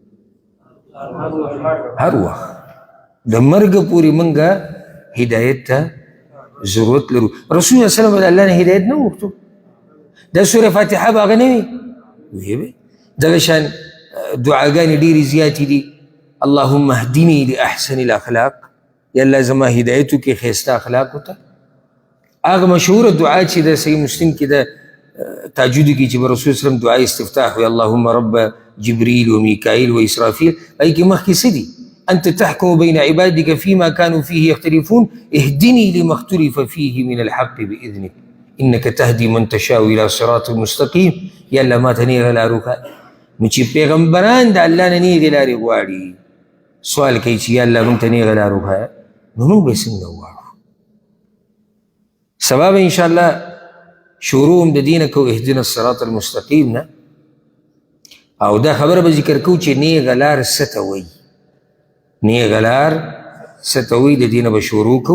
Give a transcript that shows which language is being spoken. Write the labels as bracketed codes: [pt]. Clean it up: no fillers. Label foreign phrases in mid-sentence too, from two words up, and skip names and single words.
[ps] هر وخت د مرګ پورې موږ هدایت ته ضرورت لرو. رسول الله [ar] صلی الله علیه وسلم [ps] د الله نه هدایت نه وغوښتو؟ دا سوره فاتحه به هغه نه وي؟ ویې وی. دغه شان دعاګانې ډېرې زیاتې دي. [ar] اللهم اهدني لاحسن الاخلاق، [ps] یا الله زما هدایت وکړي ښایسته اخلاقو ته. هغه مشهوره دعا چې د صحیح مسلم کې د تهجد کې چې به رسول [ar] صلی الله علیه وسلم [ps] دعا استفتاح وي، [ar] اللهم رب جبريل وميكائيل وإسرافيل، [ps] هغې کې مخکې څه دي؟ [ar] أنت تحكم بين عبادك فيما كانوا فيه يختلفون اهدني لما اختلف فيه من الحق بإذنك إنك تهدي من تشاء إلى صراط مستقيم. [ps] یا الله ما ته نیغه لار وښایه. نو چې پیغمبران د الله نه نیغې لارې غواړي، سوال کوي چې یا الله موږ ته نیغه لار وښایه، نو موږ به یې څنګه وغواړو؟ سبا به انشاءالله شروع هم د دې نه کوو [ar] اهدنا الصراط المستقیم [ps] نه، او دا خبره به ذکر کوو چې نیغه لار څه ته وایي، نیغه لار څه ته وایي، د دې نه به شروع کوو.